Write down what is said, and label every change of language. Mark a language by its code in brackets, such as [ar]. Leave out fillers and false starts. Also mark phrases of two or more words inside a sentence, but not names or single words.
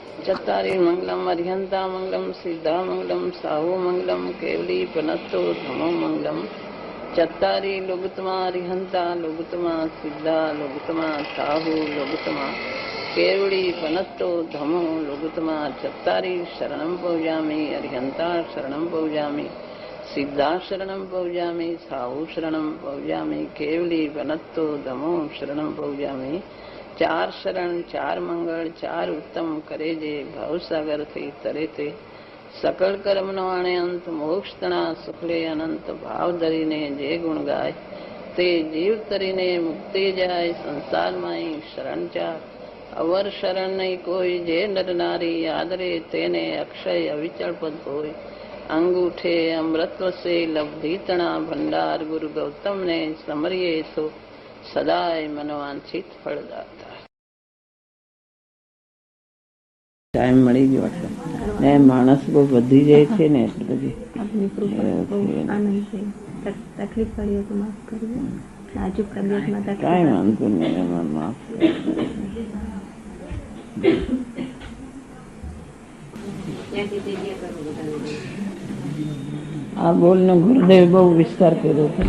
[pra] चत्तारि मंगलम अर्हंता मंगलम सिद्धा मंगलम साहु मंगलम केवली पनत्तो धमो मंगलम चत्तारि लोगुतमा अर्हंता लोगुतमा सिद्धा लोगुतमा साहु लोगुतमा केवली पनत्तो धमो लोगुतमा चत्तारि शरणं पौजामि अर्हंता शरणं पौजामि सिद्धा शरणं पौजामि साहु शरणं पौजामि केवली पनत्तो धमो शरणं पौजामि [gu] ચાર શરણ ચાર મંગળ ચાર ઉત્તમ કરે જે ભવસાગર થી તરે તે સકળ કર્મ નો આણે અંત મોક્ષ તણા સુખલે અનંત ભાવ ધરીને જે ગુણ ગાય તે જીવ તરીને મુક્તિ જાય સંસાર માંહી શરણ ચાર અવર શરણ નહીં કોઈ જે નર નારી આદરે તેને અક્ષય અવિચળ પદ હોય અંગૂઠે અમૃત વસે લબ્ધિ તણા ભંડાર ગુરુ ગૌતમ ને સમરીએ સો સદાય મનોવાંછિત ફળદાતા टाइम मળી ગયો એટલે ને માણસ બહુ વધી જાય છે ને એટલે બધી આપની કૃપા આનંદ છે તકલીફ પડી તો માફ કરજો નાજુક તબિયતમાં તકલીફ કાંઈ વાંધો નહીં એમાં માફ આ બોલનો ગુરુદેવ બહુ વિસ્તાર કર્યો